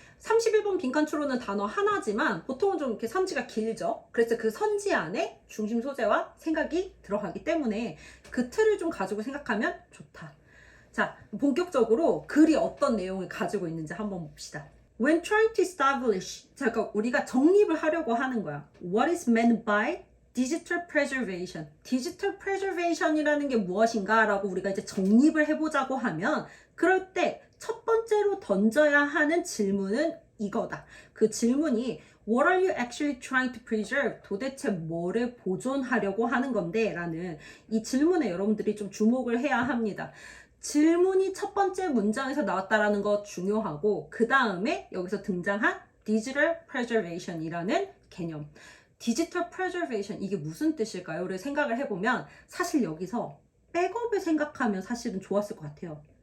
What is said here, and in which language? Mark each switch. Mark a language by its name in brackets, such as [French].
[Korean] 31번 빈칸 추론은 단어 하나지만 보통은 좀 이렇게 선지가 길죠. 그래서 그 선지 안에 중심 소재와 생각이 들어가기 때문에 그 틀을 좀 가지고 생각하면 좋다. 자, 본격적으로 글이 어떤 내용을 가지고 있는지 한번 봅시다. [English] When trying to establish, [Korean] 잠깐 우리가 정립을 하려고 하는 거야. [English] What is meant by digital preservation? [Korean] 디지털 preservation이라는 게 무엇인가? 라고 우리가 이제 정립을 해보자고 하면, 그럴 때 첫 번째로 던져야 하는 질문은 이거다. 그 질문이 [English] What are you actually trying to preserve? [Korean] 도대체 뭐를 보존하려고 하는 건데? 라는 이 질문에 여러분들이 좀 주목을 해야 합니다. 질문이 첫 번째 문장에서 나왔다라는 거 중요하고, 그 다음에 여기서 등장한 digital preservation이라는 개념. 디지털 preservation, 이게 무슨 뜻일까요?를 생각을 해보면 사실 여기서 백업을 생각하면 사실은 좋았을 것 같아요.